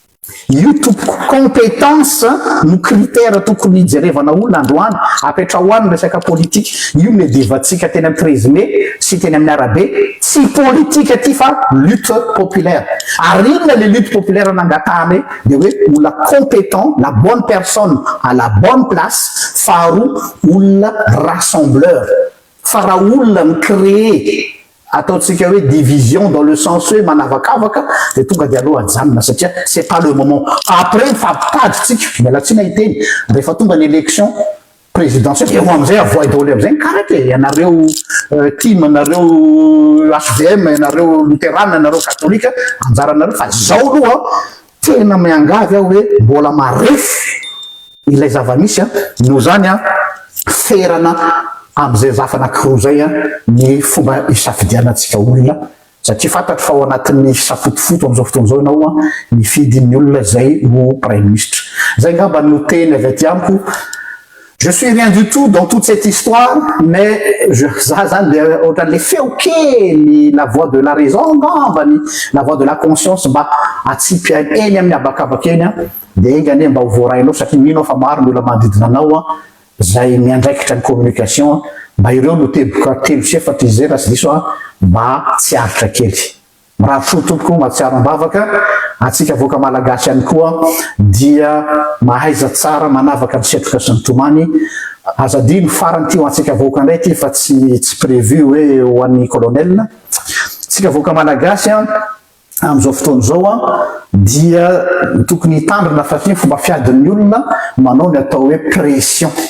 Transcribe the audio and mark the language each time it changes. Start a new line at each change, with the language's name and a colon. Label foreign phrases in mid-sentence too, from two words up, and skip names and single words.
Malagasy: io tompoko compétence no critère tokony jerevana olona androany apetra hoany resaka politika io medevantsika teny amin'ny 13 mai sy teny amin'ny arabe tsy politika ty fa
French: lutte populaire
Malagasy: ary inona le
French: lutte populaire
Malagasy: nangatahany de hoe olona
French: compétent la bonne personne à la bonne place
Malagasy: faharoa olona rassembleur fa raha olona micréer ataontsika hoe
French: division dans le sens
Malagasy: hoe manavakavaka de tonga de aloha ajanona satria
French: c'est pas le moment après
Malagasy: mifampitaditsika mialatsina iteny rehefa tonga ny
French: élection présidentielle
Malagasy: eo amizay avoid daholo amizay karaka ianareo team anareo HVM anareo luterane anareo katolika anjaranareo fa zao aloha tena miangavy aho hoe mbola marefy ilay zava-misy no zany ferana am'izay zafa anakiroa zay ny fomba isafidianatsika olona satria fantatro fa ao anatin'ny safotofoto am'izao fotoan'izao ianao mifidy ny olona zay ho
French: prime ministre
Malagasy: zay ngamba no teny avy aty amiko.
French: Je suis rien du tout dans toute cette histoire, mais les faits kely la voix de la raison ngambany la voix de la conscience
Malagasy: mba atsipy eny amin'ny abakabaka eny de iny ane mba ho voarainao satria mino fa maro ny olona manodidina anao zay miandraikitra ny communication mba ireo no teboka telo sy efatra izy zay raha sy diso mba tsy aritra kely mirahatroa tompoko mahatsiaro-bavaka atsika voaka malagasy ihany koa dia mahaiza tsara manavaka ny setroka sy ny tomany azadino farany ty ho antsika voaka indray ty fa tsy prévu hoe ho an'ny colonel tsika voaka malagasy am'izao fotoan'izao dia tokony hitandrina fa ty fomba fiadin'ny olona manao ny atao hoe pression